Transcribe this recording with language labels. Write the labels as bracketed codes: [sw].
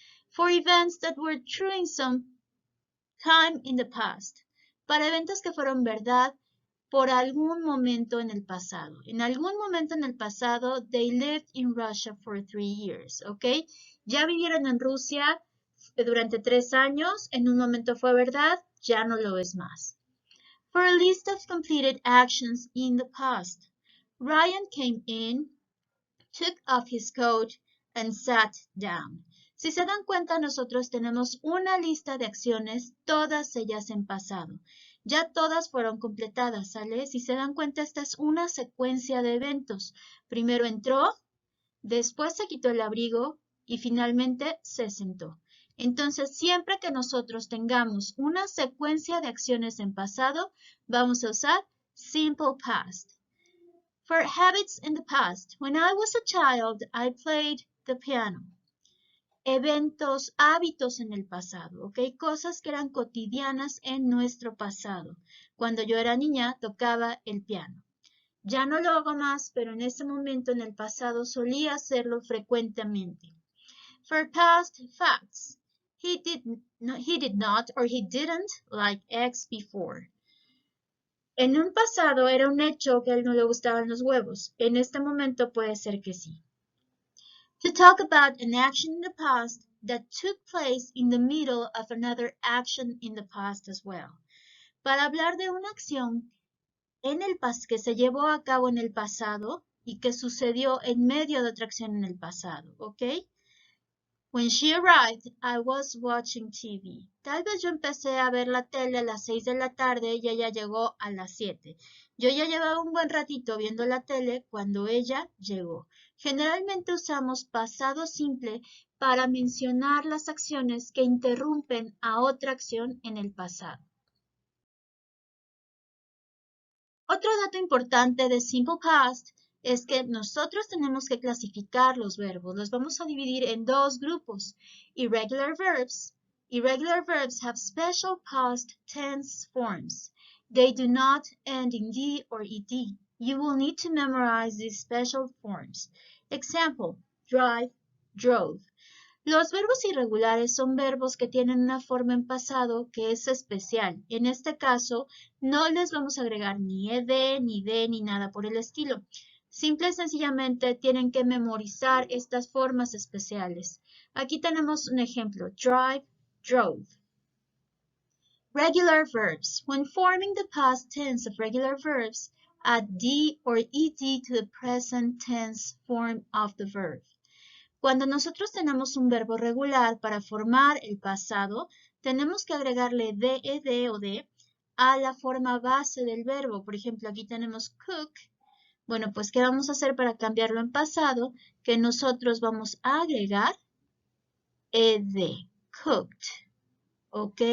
[en] For events that were true in some time in the past, [es] para eventos que fueron verdad por algún momento en el pasado. En algún momento en el pasado, [en] they lived in Russia for 3 years, ¿ok? [es] Ya vivieron en Rusia durante 3 años, en un momento fue verdad, ya no lo es más. [en] For a list of completed actions in the past, Ryan came in, took off his coat, and sat down. [es] Si se dan cuenta, nosotros tenemos una lista de acciones, todas ellas en pasado. Ya todas fueron completadas, ¿sale? Si se dan cuenta, esta es una secuencia de eventos. Primero entró, después se quitó el abrigo y finalmente se sentó. Entonces, siempre que nosotros tengamos una secuencia de acciones en pasado, vamos a usar Simple Past. [en] For habits in the past, when I was a child, I played the piano. [es] Eventos, hábitos en el pasado, ¿ok? Cosas que eran cotidianas en nuestro pasado. Cuando yo era niña, tocaba el piano. Ya no lo hago más, pero en ese momento en el pasado solía hacerlo frecuentemente. [en] For past facts, he did not or he didn't like eggs before. [es] En un pasado era un hecho que a él no le gustaban los huevos. En este momento puede ser que sí. [en] To talk about an action in the past that took place in the middle of another action in the past as well. [es] Para hablar de una acción en el que se llevó a cabo en el pasado y que sucedió en medio de otra acción en el pasado, ¿ok? [en] When she arrived, I was watching TV. [es] Tal vez yo empecé a ver la tele a las 6 de la tarde y ella llegó a las 7. Yo ya llevaba un buen ratito viendo la tele cuando ella llegó. Generalmente usamos pasado simple para mencionar las acciones que interrumpen a otra acción en el pasado. Otro dato importante de Simple Past es que nosotros tenemos que clasificar los verbos. Los vamos a dividir en dos grupos. [en] Irregular verbs. Irregular verbs have special past tense forms. They do not end in D or ED. You will need to memorize these special forms. Example, drive, drove. [es] Los verbos irregulares son verbos que tienen una forma en pasado que es especial. En este caso, no les vamos a agregar ni ed, ni de, ni nada por el estilo. Simple y sencillamente tienen que memorizar estas formas especiales. Aquí tenemos un ejemplo. [en] Drive, drove. Regular verbs. When forming the past tense of regular verbs, add D or ED to the present tense form of the verb. [es] Cuando nosotros tenemos un verbo regular para formar el pasado, tenemos que agregarle de, ed o de a la forma base del verbo. Por ejemplo, aquí tenemos cook. Bueno, pues, ¿qué vamos a hacer para cambiarlo en pasado? Que nosotros vamos a agregar ed, cooked. ¿Ok?